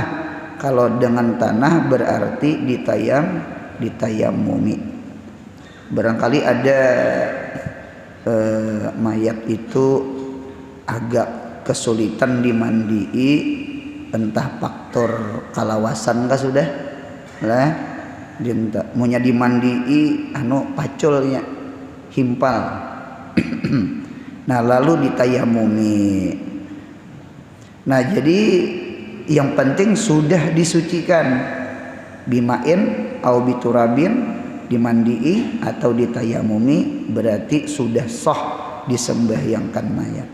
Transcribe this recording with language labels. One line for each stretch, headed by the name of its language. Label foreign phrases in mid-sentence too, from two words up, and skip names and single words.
Indonesian: Kalau dengan tanah berarti ditayammumi.
Banjar: Barangkali ada mayat itu agak kesulitan dimandii, entah faktor kalawasan kah sudah lah, munya dimandii paculnya himpal.
Indonesian: Nah, lalu ditayammumi. Nah, jadi yang penting sudah disucikan
Arabic: بماء أو بتراب,
Indonesian: dimandii atau ditayamumi, berarti sudah sah disembahyangkan mayat.